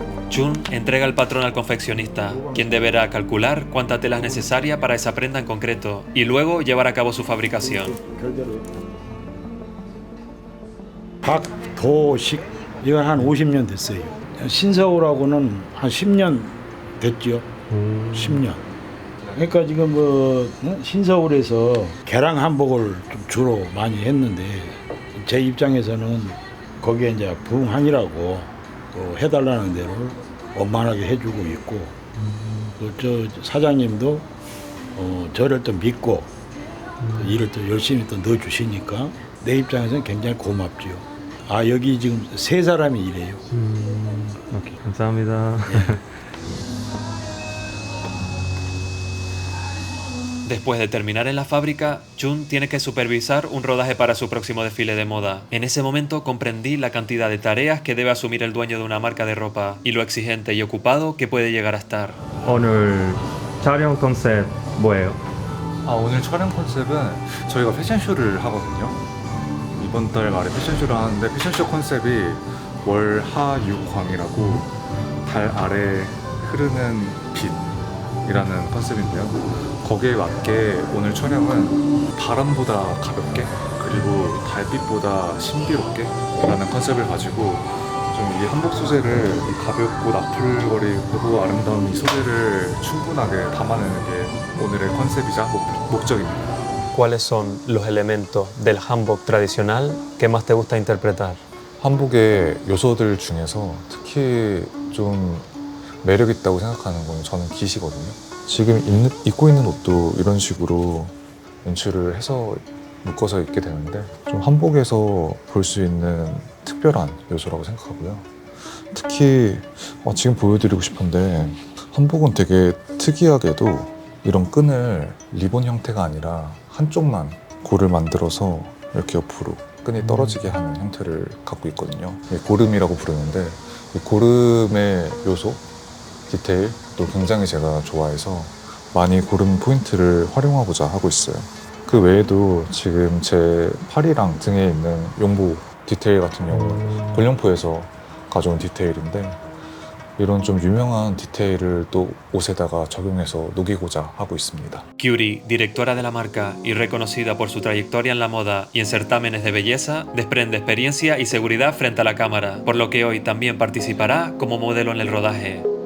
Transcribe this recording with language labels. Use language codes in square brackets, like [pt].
[es] Jun entrega el patrón al confeccionista, quien deberá calcular cuánta tela es necesaria para esa prenda en concreto y luego llevar a cabo su fabricación. [ko] 박도식 이건 한 50년 됐어요. 신서울하고는 한 10년 됐죠. 10년. 그러니까 지금 뭐 신서울에서 개랑 한복을 좀 주로 많이 했는데 제 입장에서는 거기에 이제 부흥한이라고 해달라는 대로 원만하게 해주고 있고 또 저 사장님도 저를 또 믿고 일을 또 열심히 또 넣어주시니까 내 입장에서는 굉장히 고맙지요. 아 여기 지금 3사람이 일해요. 오케이, 감사합니다. [es] Después de terminar en la fábrica, Jun tiene que supervisar un rodaje para su próximo desfile de moda. En ese momento comprendí la cantidad de tareas que debe asumir el dueño de una marca de ropa y lo exigente y ocupado que puede llegar a estar. [ko] 오늘 촬영 컨셉 뭐예요? 오늘 촬영 컨셉은 저희가 패션쇼를 하거든요. 이번 달 말에 패션쇼를 하는데 패션쇼 컨셉이 월하육광이라고 달 아래 흐르는 빛이라는 컨셉인데요. 거기에 맞게 오늘 촬영은 바람보다 가볍게 그리고 달빛보다 신비롭게 라는 컨셉을 가지고 좀 이 한복 소재를 이 가볍고 나풀거리고 아름다운 이 소재를 충분하게 담아내는 게 오늘의 컨셉이자 목적입니다. [es] ¿Cuáles son los elementos del hanbok tradicional que más te gusta interpretar? [ko] 한복의 요소들 중에서 특히 좀 매력 있다고 생각하는 건 저는 깃이거든요. 지금 입고 있는 옷도 이런 식으로 연출을 해서 묶어서 입게 되는데 좀 한복에서 볼 수 있는 특별한 요소라고 생각하고요. 특히 지금 보여드리고 싶은데 한복은 되게 특이하게도 이런 끈을 리본 형태가 아니라 한쪽만 고를 만들어서 이렇게 옆으로 끈이 떨어지게 하는 형태를 갖고 있거든요. 고름이라고 부르는데 이 고름의 요소, 디테일도 굉장히 제가 좋아해서 많이 고름 포인트를 활용하고자 하고 있어요. 그 외에도 지금 제 팔이랑 등에 있는 용보 디테일 같은 경우는 골룡포에서 가져온 디테일인데 이런 좀 유명한 디테일을 또 옷에다가 적용해서 녹이고자 하고 있습니다. [es] Kyuri, directora de la marca y reconocida por su trayectoria en la moda y en certámenes de belleza, desprende experiencia y seguridad frente a la cámara, por lo que hoy también participará como modelo en el rodaje.